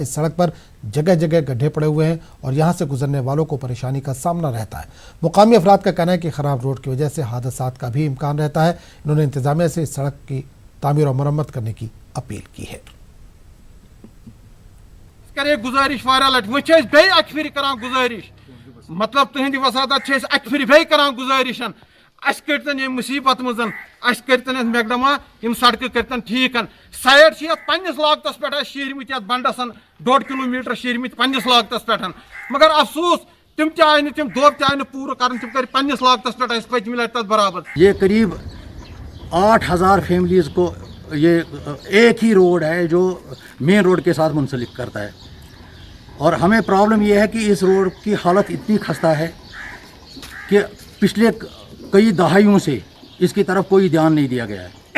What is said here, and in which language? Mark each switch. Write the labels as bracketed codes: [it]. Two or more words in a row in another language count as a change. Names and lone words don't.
[ur] اس سڑک پر جگہ جگہ گڈھے پڑے ہوئے ہیں اور یہاں سے گزرنے والوں کو پریشانی کا سامنا رہتا ہے. مقامی افراد کا کہنا ہے کہ خراب روڈ کی وجہ سے حادثات کا بھی امکان رہتا ہے. انہوں نے انتظامیہ سے اس سڑک کی تعمیر و مرمت کرنے کی اپیل کی ہے. [ks] گزارش واریاہ لٹہِ وۄنۍ چھِ أسۍ بیٚیہِ اَکہِ پھِرِ کران گُزٲرِش مطلب تُہٕنٛدِ وسادت چھِ أسۍ اَکہِ پھِرِ بیٚیہِ کران گُزٲرِش اَسہِ کٔرۍتن ییٚمہِ مُصیٖبت منٛز اَسہِ کٔرۍتن اَتھ میکڈما یِم سڑکہٕ کٔرۍتن ٹھیٖک سایڈ چھِ یَتھ پنٛنِس لاگتس پٮ۪ٹھ اَسہِ شیٖرمٕتۍ یَتھ بنڈس 1.5 کِلوٗمیٖٹر شیٖرمٕتۍ پنٛنِس لاگتس پٮ۪ٹھ مگر افسوٗس تِم تہِ آیہِ نہٕ تِم دۄب تہِ آیہِ نہٕ پوٗرٕ کرٕنۍ تِم کٔرۍ پنٛنِس لاگتس پٮ۪ٹھ اَسہِ پٔتمہِ لٹہِ تتھ برابر. [ur] یہ قریب 8,000 فیملیز کو یہ ایک ہی روڈ ہے جو [en] main road [ur] کے ساتھ منسلک کرتا ہے اور ہمیں پرابلم یہ ہے کہ اس روڈ کی حالت اتنی خستہ ہے کہ پچھلے کئی دہائیوں سے اس کی طرف کوئی دھیان نہیں دیا گیا ہے.